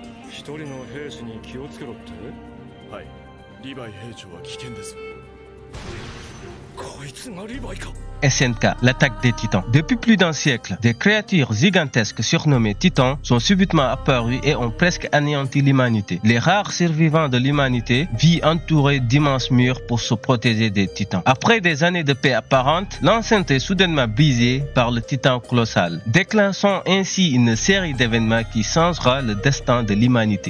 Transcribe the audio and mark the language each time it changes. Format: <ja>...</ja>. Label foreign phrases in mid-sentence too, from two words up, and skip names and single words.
<ja>一人の兵士に気をつけろって？はい、リヴァイ兵長は危険です。こいつがリヴァイか。</ja> <fr>SNK, l'attaque des titans. Depuis plus d'un siècle, des créatures gigantesques surnommées titans sont subitement apparues et ont presque anéanti l'humanité. Les rares survivants de l'humanité vivent entourés d'immenses murs pour se protéger des titans. Après des années de paix apparente, l'enceinte est soudainement brisée par le titan colossal, déclenchant ainsi une série d'événements qui changera le destin de l'humanité.</fr>